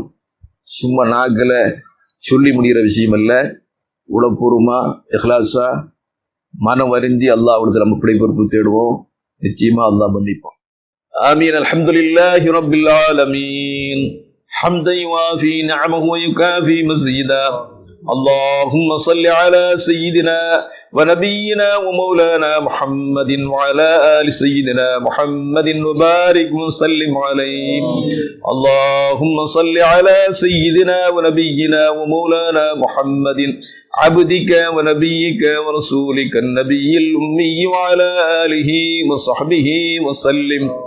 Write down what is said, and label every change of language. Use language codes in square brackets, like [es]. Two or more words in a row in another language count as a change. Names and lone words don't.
[ta] சும்மா நாக்கில் சொல்லி முடிகிற விஷயம் அல்ல. உளப்பூர்வமாக இஹ்லாஸா மனம் வருந்தி அல்லாஹ்விடத்தில் நம்ம பிழை பொறுப்பு தேடுவோம். நிச்சயமா அல்லாஹ் மன்னிப்பான். [ar] آمين. الحمد لله رب العالمين. حمدا يوافي نعمه ويكافئ مزيده. اللهم صل على سيدنا ونبينا ومولانا محمد وعلى آل سيدنا محمد وبارك وسلم عليه. اللهم صل على سيدنا ونبينا ومولانا محمد عبدك ونبيك ورسولك النبي الأمي وعلى آله وصحبه وسلم.